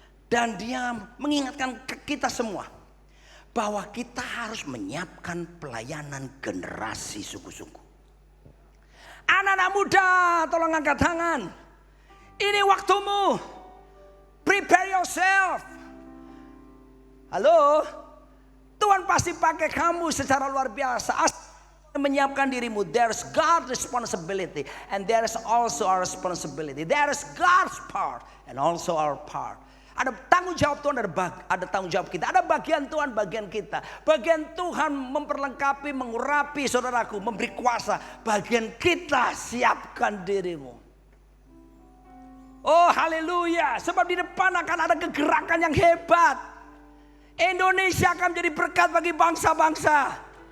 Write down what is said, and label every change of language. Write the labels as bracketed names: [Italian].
[Indonesian] Dan dia mengingatkan ke kita semua bahwa kita harus menyiapkan pelayanan generasi sungguh-sungguh. Anak-anak muda, tolong angkat tangan. Ini waktumu. [English] Prepare yourself. [Indonesian] Halo, Tuhan pasti pakai kamu secara luar biasa. Menyiapkan dirimu. [English] There's God's responsibility and there is also our responsibility. There is God's part and also our part. [Indonesian] Ada tanggung jawab Tuhan, ada tanggung jawab kita. Ada bagian Tuhan, bagian kita. Bagian Tuhan memperlengkapi, mengurapi saudaraku, memberi kuasa. Bagian kita, siapkan dirimu. Oh haleluya. Sebab di depan akan ada kegerakan yang hebat. Indonesia akan menjadi berkat bagi bangsa-bangsa.